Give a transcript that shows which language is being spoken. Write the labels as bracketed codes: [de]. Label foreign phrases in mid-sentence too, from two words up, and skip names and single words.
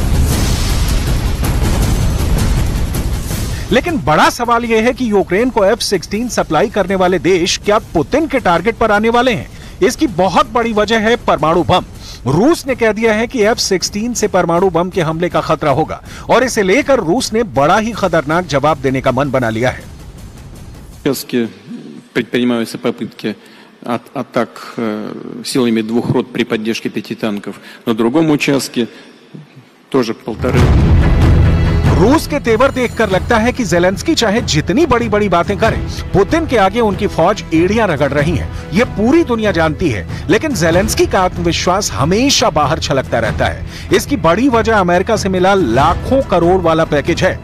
[hi] लेकिन बड़ा सवाल यह है कि यूक्रेन को F-16 सप्लाई करने वाले देश क्या पुतिन के टारगेट पर आने वाले हैं? इसकी बहुत बड़ी वजह है परमाणु बम। रूस ने कह दिया है कि F-16 से परमाणु बम के हमले का खतरा होगा और इसे लेकर रूस ने बड़ा ही खतरनाक जवाब देने का मन बना लिया है। [ru] Предпринимаются попытки атак силами 2 рот при поддержке 5 танков. На другом участке тоже 1,5. [hi] रूस के तेवर देखकर लगता है कि ज़ेलेंस्की चाहे जितनी बड़ी बड़ी बातें करे, पुतिन के आगे उनकी फौज एड़ियां रगड़ रही है। ये पूरी दुनिया जानती है, लेकिन ज़ेलेंस्की का आत्मविश्वास हमेशा बाहर छलकता रहता है। इसकी बड़ी वजह अमेरिका से मिला लाखों करोड़ वाला पैकेज है।